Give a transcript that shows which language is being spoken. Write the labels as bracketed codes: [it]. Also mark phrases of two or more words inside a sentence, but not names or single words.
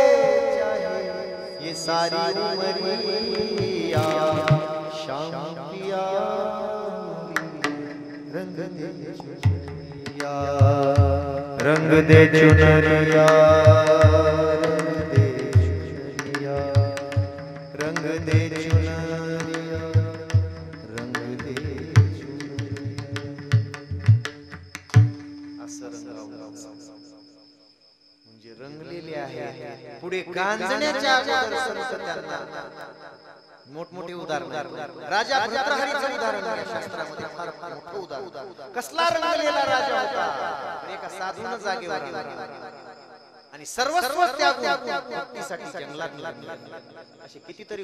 [hi] ये सारी उमरिया शाम पिया रंग दे चुनरिया रंग दे चुनरिया रंग दे चुनरिया रंग दे [mr] म्हणजे रंगलेले आहे पुढे गांजण्याच्या अगोदर संत त्यांना मोठमोठे उदाहरण राजा भर्तृहरीचं उदाहरण आहे शास्त्रामध्ये फार मोठं उदाहरण कसला रंगलेला राजा होता एका साधून जागेवर आणि सर्वस्व त्यागून मुक्तीसाठी जंगलात लागला असे कितीतरी